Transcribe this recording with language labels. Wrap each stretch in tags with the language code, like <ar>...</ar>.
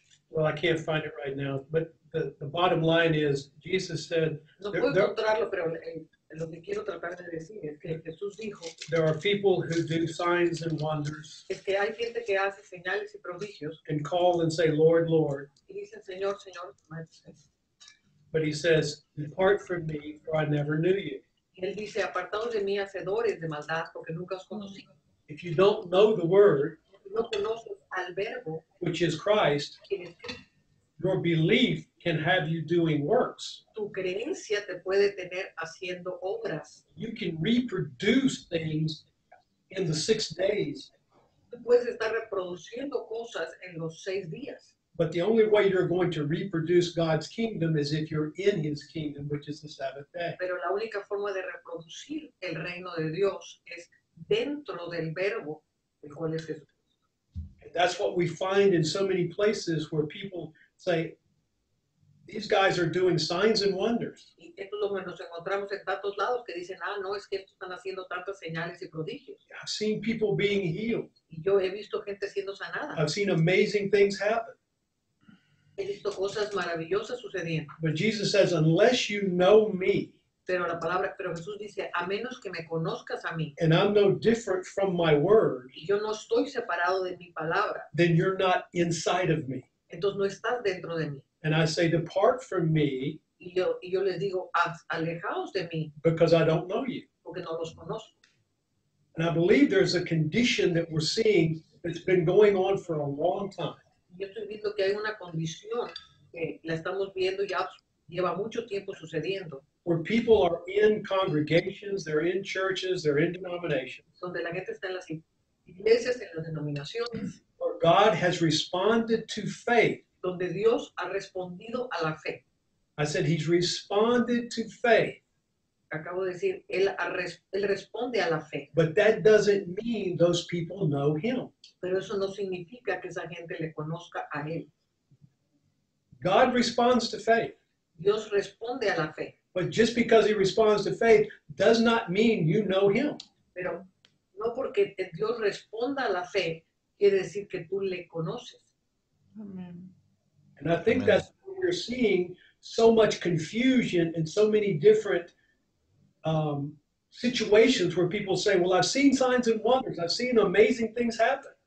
<en>well, I can't find it right now, but the bottom line is, Jesus said,</en> <es>No</es> <en>there,</en> <es>puedo</es> <en>there,</en> <es>encontrarlo, pero lo que quiero tratar de decir es que Jesús dijo,</es> <en>there are people who do signs and wonders</en> <es>es que hay gente que hace señales y prodigios</es> <en>and call and say, Lord, Lord.</en> <es>y dicen, Señor, Señor, maestro.</es> <en>But he says, depart from me, for I never knew you.</en> <es>Y él dice, apartados de mí, hacedores de maldad, porque nunca os conocí.</es> <en>If you don't know the word,</en> <es>No conoces al verbo,</es> <en>which is Christ,</en> <es>quien es Cristo.</es> <en>your belief can have you doing works.</en> <es>Tu creencia te puede tener haciendo obras.</es> <en>You can reproduce things in the 6 days,</en> <es>Tú puedes estar reproduciendo cosas en los 6 días.</es> <en>but the only way you're going to reproduce God's kingdom is if you're in his kingdom, which is the Sabbath day.</en> <es>Pero la única forma de reproducir el reino de Dios es dentro del verbo, el cual es Jesús.</es> <en>And that's what we find in so many places where people say, these guys are doing signs and wonders.</en> <es>Y esto es lo que nos encontramos en tantos lados que dicen, no, es que estos están haciendo tantas señales y prodigios.</es> <en>I've seen people being healed.</en> <es>Y yo he visto gente siendo sanada.</es> <en>I've seen amazing things happen.</en> <es>He visto cosas maravillosas sucediendo.</es> <en>But Jesus says, unless you know me,</en> <es>Pero Jesús dice, a menos que me conozcas a mí,</es> <en>and I'm no different from my word,</en> <es>y yo no estoy separado de mi palabra,</es> <en>then you're not inside of me.</en> <es>entonces no estás dentro de mí.</es> <en>And I say, depart from me</en> <es>Y yo les digo, alejaos de mí,</es> <en>because I don't know you.</en> <es>porque no los conozco.</es> <en>And I believe there's a condition that we're seeing that's been going on for a long time.</en> <es>Yo estoy viendo que hay una condición que la estamos viendo ya lleva mucho tiempo sucediendo,</es> <en>Where people are in congregations, they're in churches, they're in denominations,</en> <es>donde la gente está en las iglesias, en las denominaciones,</es> <en>where God has responded to faith.</en> <es>donde Dios ha respondido a la fe.</es> <en>I said he's responded to faith,</en> <es>Acabo de decir, él responde a la fe,</es> <en>but that doesn't mean those people know him.</en> <es>pero eso no significa que esa gente le conozca a él.</es> <en>God responds to faith,</en> <es>Dios responde a la fe,</es> <en>but just because he responds to faith does not mean you know him.</en> <es>pero no porque Dios responda a la fe quiere decir que tú le conoces.</es> <en>And I think</en> <es>Amen.</es> <en>that's what we're seeing so much confusion and so many different situations where people say, well, I've seen signs and wonders. I've seen amazing things happen.</en>